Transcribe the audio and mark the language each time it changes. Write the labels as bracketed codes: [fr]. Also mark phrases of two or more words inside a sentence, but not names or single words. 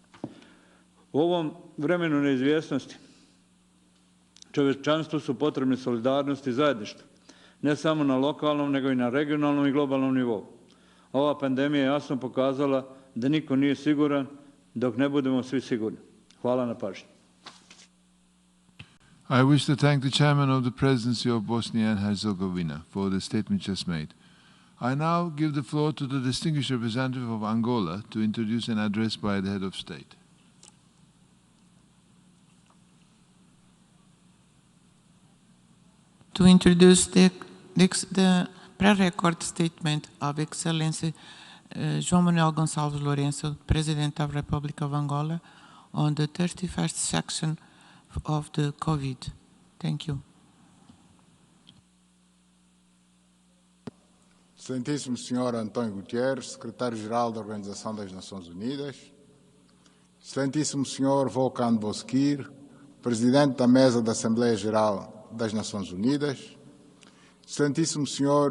[bs] U ovom vremenu neizvjesnosti čovječanstvu su potrebne solidarnost i zajedništvo, ne samo na lokalnom, nego i na regionalnom i globalnom nivou. Ova pandemija je jasno pokazala da niko nije siguran dok ne budemo svi sigurni. Hvala na pažnji. [en] I wish to thank the chairman of the presidency of Bosnia and Herzegovina for the statement just made. I now give the floor to the distinguished representative of Angola to introduce an address by the head of state. To introduce the pre-record statement of Excellency João Manuel Gonçalves Lourenço, President of Republic of Angola, on the 31st section of the COVID. Thank you. [pt] Excelentíssimo Sr. António Guterres, Secretário-Geral da Organização das Nações Unidas, Excelentíssimo Sr. Volkan Bozkir, Presidente da Mesa da Assembleia Geral das Nações Unidas, Excelentíssimo Sr.